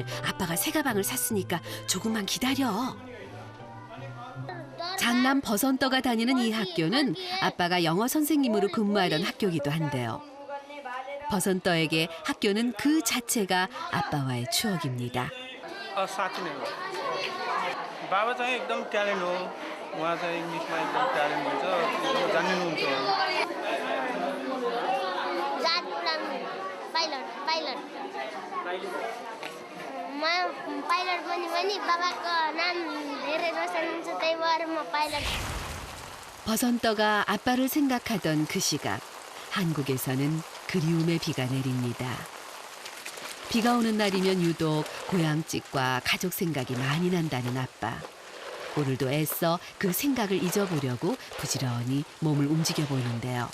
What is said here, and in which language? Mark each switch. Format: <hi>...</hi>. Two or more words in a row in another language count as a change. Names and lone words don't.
<ko>아빠가 새 가방을 샀으니까 조금만 기다려. 장남 버선떠가 다니는 이 학교는 아빠가 영어 선생님으로 근무하던 학교이기도 한데요. 버선떠에게 학교는 그 자체가 아빠와의 추억입니다.</ko> <ne>साँच्ची नै हो बाबा चाहिँ एकदम ट्यालेन्ट हो उहाँ चाहिँ इङ्ग्लिसमा एकदम ट्यालेन्ट हुन्छ जान्नुहुन्छ पाइलट बन्यो भने बाबाको नाम धेरै रोशन हुन्छ त्यही भएर म पाइलट.</ne> <ko>버선떠가 아빠를 생각하던 그 시각 한국에서는 그리움의 비가 내립니다. 비가 오는 날이면 유독 고향집과 가족 생각이 많이 난다는 아빠. 오늘도 애써 그 생각을 잊어보려고 부지런히 몸을 움직여 보이는데요.</ko>